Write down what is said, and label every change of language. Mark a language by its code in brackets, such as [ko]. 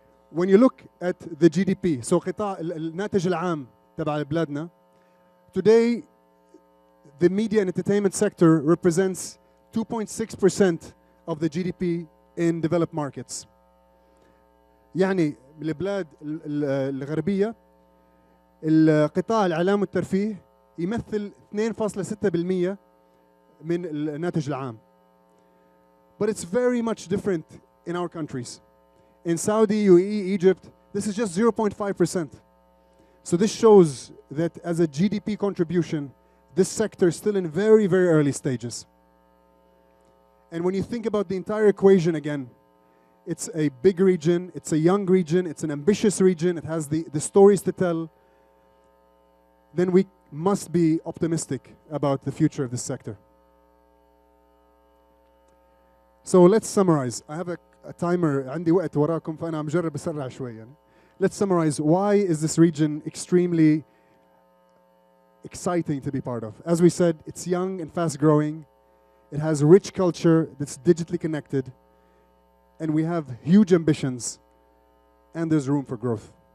[en] When you look at the GDP, so [ar] قطاع الناتج العام تبع بلادنا, [en] today the media and entertainment sector represents 2.6% of the GDP in developed markets. [ar] يعني البلاد الغربية القطاع الإعلام والترفيه يمثل 2.6% من الناتج العام. [en] But it's very much different in our countries. In Saudi, UAE, Egypt, this is just 0.5%. So this shows that as a GDP contribution, this sector is still in very, very early stages. And when you think about the entire equation again, it's a big region, it's a young region, it's an ambitious region, it has the stories to tell, then we must be optimistic about the future of this sector. So let's summarize. I have a timer, [ar] عندي وقت وراكم فأنا عم جرب أسرع شوي يعني. [en] Let's summarize. Why is this region extremely exciting to be part of? As we said, it's young and fast growing. It has a rich culture that's digitally connected. And we have huge ambitions. And there's room for growth.